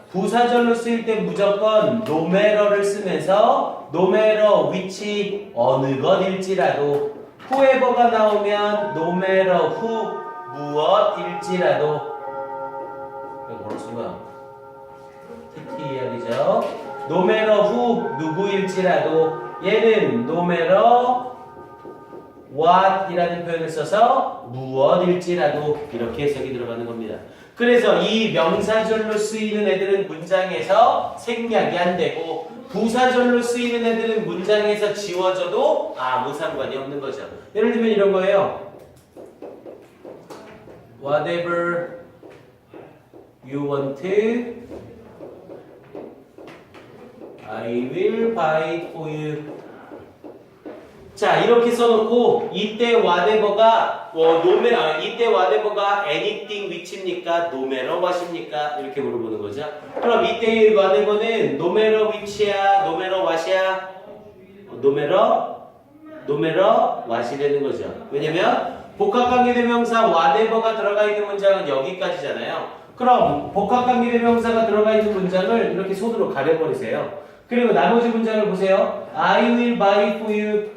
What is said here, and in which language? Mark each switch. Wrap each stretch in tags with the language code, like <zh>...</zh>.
<ko>부사절로 쓰일 때 무조건 no matter를 쓰면서</ko> <en>no matter which</en> <ko>어느 것일지라도 whoever가 나오면</ko> <en>no matter who</en> <ko>무엇일지라도 이거 뭐로 쓴 거야? TTR이죠.</ko> <en>no matter who</en> <ko>누구일지라도 얘는</ko> <en>no matter</en> <ko>what이라는 표현을 써서 무엇일지라도 이렇게 해석이 들어가는 겁니다. 그래서 이 명사절로 쓰이는 애들은 문장에서 생략이 안 되고 부사절로 쓰이는 애들은 문장에서 지워져도 아무 상관이 없는 거죠. 예를 들면 이런 거예요.</ko> <en>Whatever you want, I will buy for you.</en> <ko>자, 이렇게 써놓고 이때 whatever가 이때 whatever가 anything which입니까?</ko> <en>no matter what입니까?</en> <ko>이렇게 물어보는 거죠. 그럼 이때</ko> <en>whatever는 no matter which야, no matter what이야? no matter what</en> <ko>이 되는 거죠. 왜냐면 복합관계대명사 whatever가 들어가 있는 문장은 여기까지잖아요. 그럼 복합관계대명사가 들어가 있는 문장을 이렇게 손으로 가려버리세요. 그리고 나머지 문장을 보세요.</ko> <en>I will buy for you.</en>